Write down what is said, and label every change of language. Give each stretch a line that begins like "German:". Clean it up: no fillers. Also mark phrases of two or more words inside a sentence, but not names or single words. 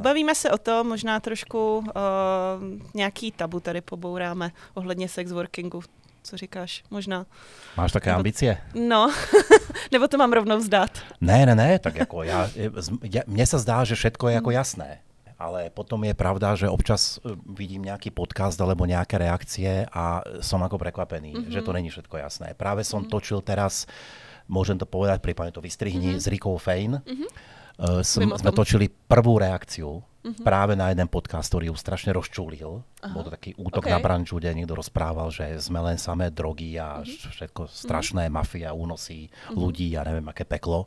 Czech: Pobavíme se o tom, možná trošku nějaký tabu tady pobouráme ohledně sexworkingu. Co říkáš? Možná. Máš také ambicie? No, nebo to mám rovnou vzdát? Ne, tak jako mně se zdá, že všetko je jako jasné.
Slovak: Ale potom je pravda, že občas vidím nějaký podcast alebo nějaké reakcie a som ako prekvapený, že to není všetko jasné. Práve som točil teraz, môžem to povedať, prípadne to vystrihni, s Rikou Fane. Sme točili prvú reakciu práve na jeden podcast, ktorý ju strašne rozčúlil. Bol to taký útok na branžu, kde niekto rozprával, že sme len samé drogy a všetko strašné, mafia, únosy ľudí a neviem, aké peklo.